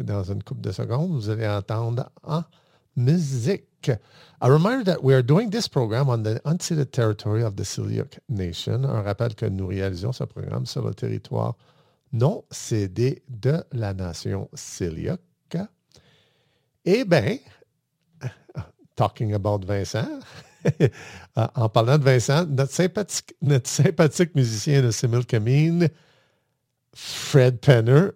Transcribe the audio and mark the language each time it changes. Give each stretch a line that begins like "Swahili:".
French: Dans une couple de secondes, vous allez entendre en musique.
English: A reminder that we are doing this program on the unceded territory of the Siliuk Nation.
French: Un rappel que nous réalisons ce programme sur le territoire non cédé de la nation Siliuk. Eh bien,
English: talking about Vincent,
French: en parlant de Vincent, notre sympathique musicien de Simil Camine, Fred Penner.